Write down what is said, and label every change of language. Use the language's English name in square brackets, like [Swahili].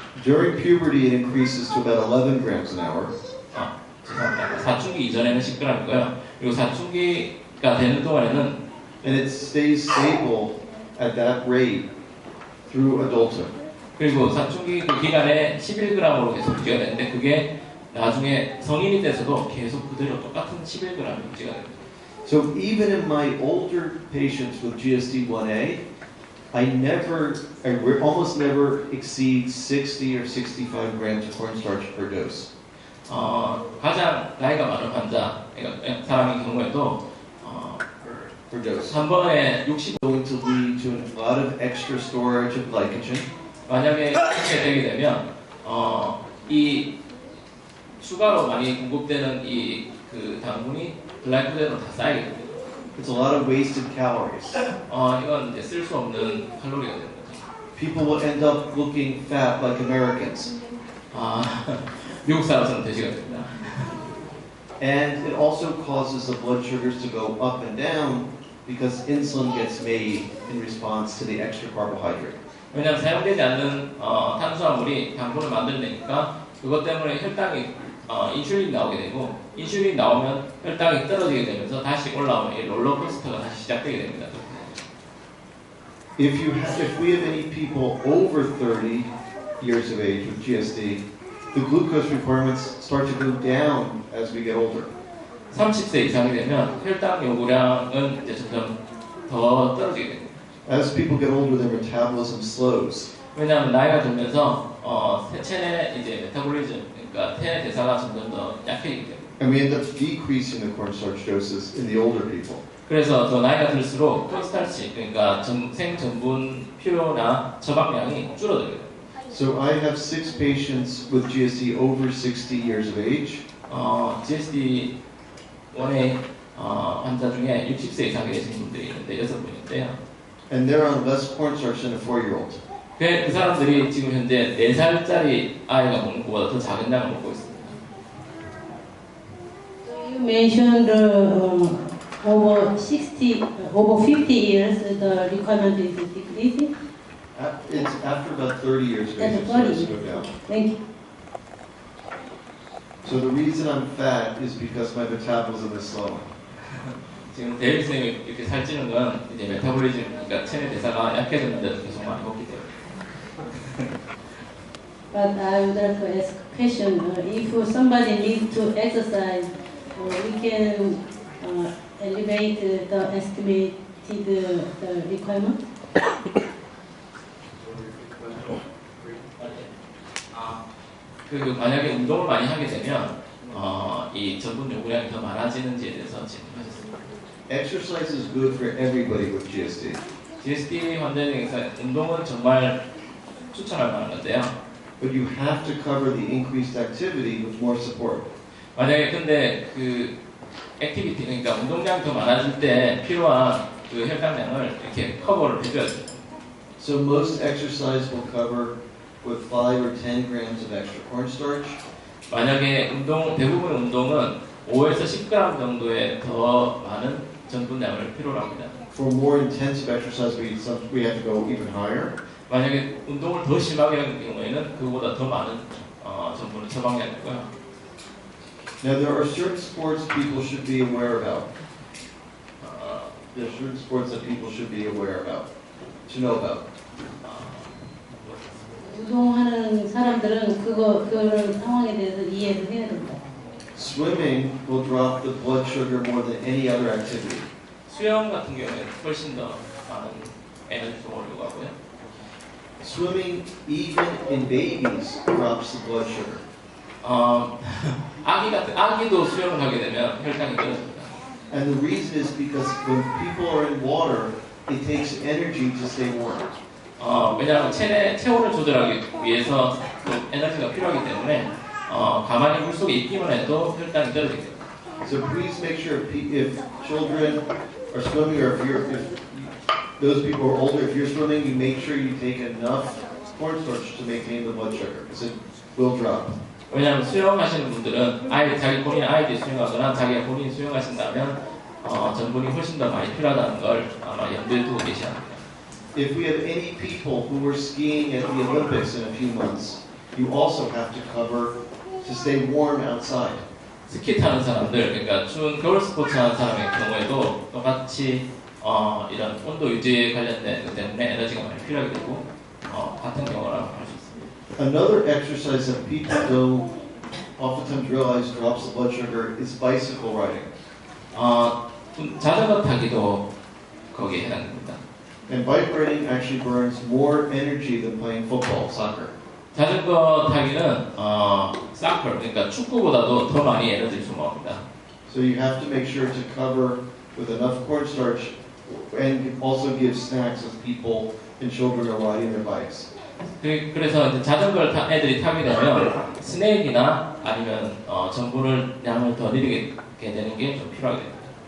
[English] During puberty, it increases to about 11 grams an hour. [Korean] 죄송합니다. 사춘기 이전에는 10g이고요. 그리고 사춘기가 되는 동안에는 [English] And it stays stable at that rate through adulthood. [Korean] 그리고 사춘기 그 기간에 11g으로 계속 유지가 되는데 그게 나중에 성인이 돼서도 계속 그대로 똑같은 11g 유지가 됩니다. [English] So even in my older patients with GSD1A, I almost never exceed 60 or 65 grams of cornstarch per dose. [Korean] 가장 나이가 많은 환자, 그러니까 사람의 경우에도 [English] Per dose. [Korean] 한 번에 60 [English] Going to lead to a lot of extra storage of glycogen. [Korean] 만약에 이렇게 되게 되면 이 추가로 많이 공급되는 그 당분이 글라이코젠으로 다 쌓이게 됩니다. [English] It's a lot of wasted calories. [Korean] 이건 이제 쓸 수 없는 칼로리가 되는 거죠. [English] People will end up looking fat like Americans. [Korean] 미국 사람처럼 돼지가 됩니다. [English] And it also causes the blood sugars to go up and down because insulin gets made in response to the extra carbohydrate. [Korean] 왜냐하면 사용되지 않는 탄수화물이 당분을 만들어내니까 그것 때문에 혈당이 인슐린이 나오게 되고 인슐린이 나오면 혈당이 떨어지게 되면서 다시 올라오는 이 롤러코스터가 다시 시작되게 됩니다. [English] If we have any people over 30 years of age with GSD, the glucose requirements start to go down as we get older. [Korean] 30세 이상이 되면 혈당 요구량은 이제 점점 더 떨어지게 됩니다. [English] As people get older, their metabolism slows. [Korean] 왜냐하면 나이가 들면서 체내 이제 메타볼리즘 그러니까 폐 대사가 점점 더 약해지기 때문에. [English] And we end up decreasing the cornstarch doses in the older people. [Korean] 그래서 더 나이가 들수록 콘스타치, 그러니까 생전분 필요나 처방량이 줄어들어요. [English] So I have 6 patients with GSD over 60 years of age. [Korean] GSD 1의 환자 중에 60세 이상 계신 분들이 있는데 6분인데요. [English] And they're on less cornstarch than a 4-year-old. [Korean] 그 사람들이 지금 현재 4살짜리 아이가 먹는 것보다 더 작은 양을 먹고 있습니다. [English] So you mentioned over 60, over 50 years the requirement is decreasing. It's after about 30 years of age, After it starts 30. to go down. Thank you. So the reason I'm fat is because my metabolism is slowing. [Korean] 지금 데이비 선생님이 이렇게 살찌는 건 이제 메타볼리즘, 그러니까 체내 대사가 약해졌는데도 계속 많이 먹기 때문에. [English] But I would like to ask a question. If somebody needs to exercise, we can elevate the estimated the requirement. [Korean] 만약에 운동을 많이 하게 되면 이 전분 요구량이 더 많아지는지에 대해서 질문하셨습니다. [English] Exercise is good for everybody with GSD. [Korean] GSD 환자에서 운동은 정말 추천할 만한 건데요. [English] But you have to cover the increased activity with more support. [Korean] 만약에 근데 그 액티비티, 그러니까 운동량이 더 많아질 때 필요한 그 혈당량을 이렇게 커버를 해줘야 돼요. [English] So most exercise will cover with 5 or 10 grams of extra cornstarch. [Korean] 만약에 대부분 운동은 5에서 10g 정도의 더 많은 전분량을 필요로 합니다. [English] For more intensive exercise, we have to go even higher. [Korean] 만약에 운동을 더 심하게 하는 경우에는 그보다 더 많은 전분을 처방해야 되고요. [English] Now there are certain sports people should be aware about. There are certain sports that people should be aware about, to know about. [Korean] 운동하는 사람들은 그런 상황에 대해서 이해를 해야 된다. [English] Swimming will drop the blood sugar more than any other activity. [Korean] 수영 같은 경우에는 훨씬 더 많은 에너지 소모를 요구하고요. [English] Swimming, even in babies, drops the blood sugar. [Korean] 아기도 수영을 하게 되면 혈당이 떨어집니다. [English] And the reason is because when people are in water, it takes energy to stay warm. [Korean] 왜냐하면 체온을 조절하기 위해서 또 에너지가 필요하기 때문에 가만히 물속에 있기만 해도 혈당이 떨어지게 됩니다. [English] So please make sure if children are swimming or if those people are older, if you're swimming, you make sure you take enough cornstarch to maintain the blood sugar because it will drop. [Korean] 왜냐하면 수영하시는 분들은 자기 본인 아이들이 수영하거나 자기가 본인이 수영하신다면 전분이 훨씬 더 많이 필요하다는 걸 아마 염두에 두고 계셔야 합니다. [English] If we have any people who are skiing at the Olympics in a few months, you also have to cover to stay warm outside. [Korean] 스키 타는 사람들, 그러니까 추운 겨울 스포츠 하는 사람의 경우에도 똑같이 이런 온도 유지에 관련된 것 때문에 에너지가 많이 필요하게 되고 같은 경우라고 할 수 있습니다. [English] Another exercise that people don't oftentimes realize drops the blood sugar is bicycle riding. [Korean] 자전거 타기도 거기에 해당됩니다. [English] And bike riding actually burns more energy than playing football, soccer. [Korean] 자전거 타기는 사커, 그러니까 축구보다도 더 많이 에너지를 소모합니다. [English] So you have to make sure to cover with enough cornstarch and also give snacks as people and children are riding their bikes. [Korean] 그래서 이제 자전거를 애들이 타게 되면 스낵이나 아니면 전분을 양을 더 늘리게 되는 게 좀 필요하게 됩니다.